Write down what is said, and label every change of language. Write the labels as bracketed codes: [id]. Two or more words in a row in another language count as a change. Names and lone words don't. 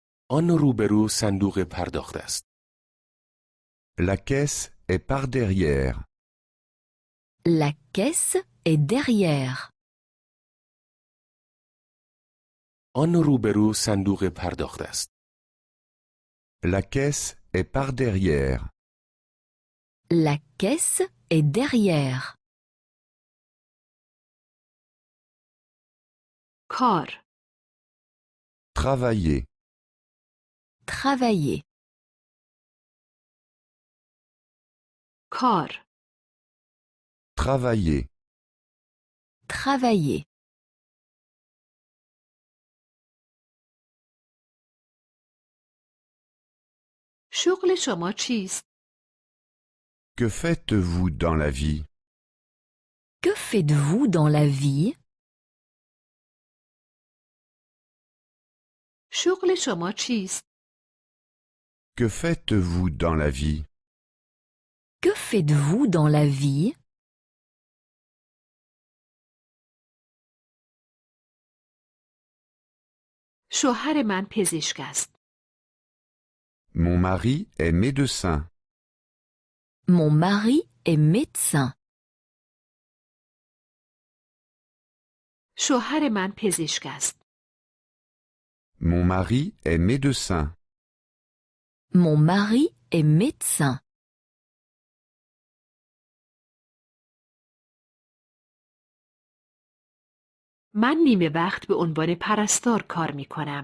[fa] آن روبرو صندوق پرداخت است. [fr] La caisse est par derrière. La caisse est derrière. [fa] آن روبرو صندوق پرداخت است. [fr] La caisse est par derrière. La caisse est derrière. [fa] کار [fr] Travailler. Travailler. [fa] کار [fr] Travailler. Travailler. [fa] شغل شما چیست؟ [fr] Que faites-vous dans la vie? Que faites-vous dans la vie? [fa] شغل شما چیست؟ [fr] Que faites-vous dans la vie? Que faites-vous dans la vie? [fa] شوهر من پزشک است. [fr] Mon mari est médecin. Mon mari est médecin. [fa] شوهر من پزشک است. [fr] Mon mari est médecin. Mon mari est médecin. [fa] من نیمه وقت به عنوان پرستار کار می کنم.